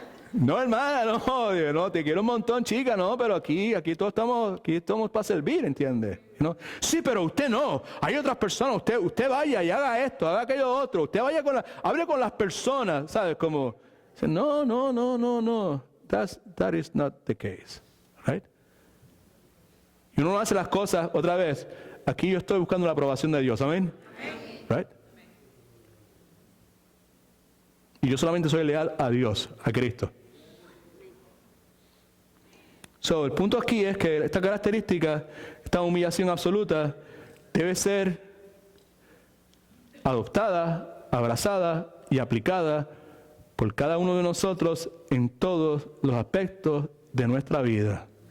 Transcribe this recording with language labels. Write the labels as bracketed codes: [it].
[es] No hermana, no, te quiero un montón chica, no, pero aquí todos estamos para servir, ¿entiendes? ¿No? Sí, pero usted no, hay otras personas, usted vaya y haga esto, haga aquello otro, usted vaya hable con las personas, ¿sabes? Como, no, [en] that is not the case, right? [es] Y uno no hace las cosas, otra vez, aquí yo estoy buscando la aprobación de Dios, ¿amén? [en] Right? [es] Y yo solamente soy leal a Dios, a Cristo. [en] So, [es] el punto aquí es que esta característica, esta humillación absoluta, debe ser adoptada, abrazada y aplicada por cada uno de nosotros en todos los aspectos de nuestra vida.